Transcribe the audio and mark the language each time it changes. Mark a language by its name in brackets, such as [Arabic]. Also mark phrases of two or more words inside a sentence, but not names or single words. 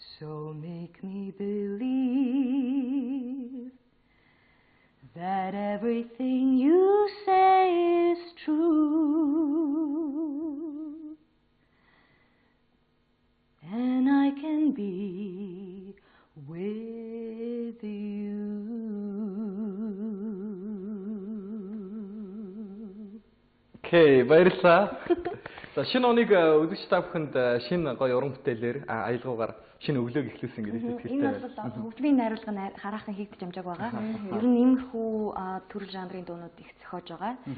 [English] So make me believe that everything you say is true, and I can be with you. [Mongolian] Окей, баярлалаа. За шинэ оныг үзэгч та бүхэнд шинэ гоё уран бүтээлээр аялгаугаар шинэ өглөөг эхлүүлсэн гэдэг Энэ итгэлтэй. бол хөгжмийн найруулга хараахан хийгдэж амжааг байгаа. Ер нь иймэрхүү төрөл жанрын дуунууд их зохиож байгаа.